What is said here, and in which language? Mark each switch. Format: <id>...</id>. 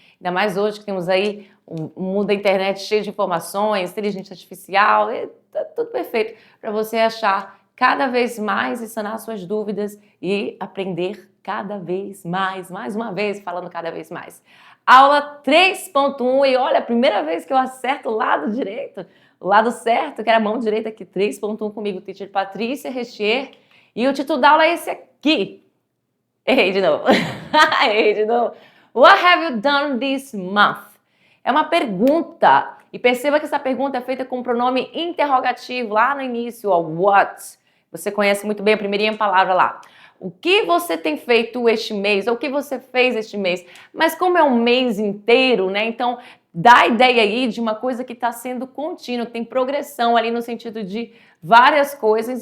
<pt>Ainda mais hoje que temos aí um mundo da internet cheio de informações, inteligência artificial, tá tudo perfeito para você achar cada vez mais e sanar suas dúvidas e aprender cada vez mais uma vez, falando cada vez mais. Aula 3.1 e olha, a primeira vez que eu acerto o lado direito, o lado certo, que era a mão direita aqui, 3.1 comigo, teacher Patrícia Rechier, e o título da aula é esse aqui. Errei de novo. Errei de novo.</pt> <en>What have you done this month?</en> <pt>É uma pergunta. E perceba que essa pergunta é feita com o pronome interrogativo lá no início, ó, what. Você conhece muito bem a primeirinha palavra lá. O que você tem feito este mês? Ou o que você fez este mês? Mas como é um mês inteiro, né? Então, dá a ideia aí de uma coisa que está sendo contínua, tem progressão ali no sentido de várias coisas.</pt>